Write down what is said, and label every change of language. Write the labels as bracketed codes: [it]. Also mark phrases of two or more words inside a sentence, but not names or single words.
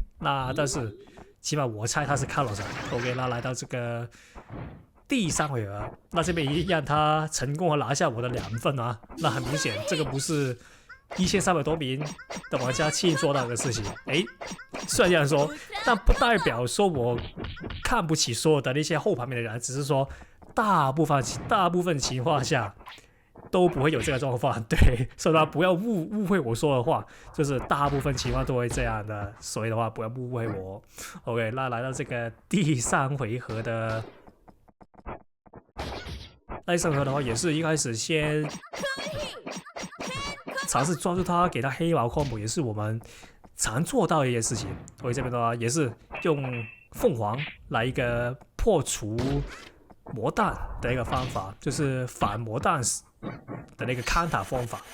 [zh] 那但是起碼我猜他是卡洛斯。OK， 那來到這個第3回合，那這邊一樣他成功的拿下我的2分啊。那很明顯，這個不是1300多名的玩家輕易做到的事情。雖然這樣說，但不代表說我看不起所有的那些後排面的人，只是說大部分情況下都不會有這個狀況。對，所以的話不要誤會我說的話，就是大部分情況都會這樣的，所以的話不要誤會我。OK，那來到這個第3回合的。那第3回合的話，也是一開始先嘗試抓住他，給他黑毛 combo， 也是我們常做到的一件事情。所以這邊的話，也是用鳳凰來一個破除魔彈的一個方法，就是反魔彈的那個康塔方法。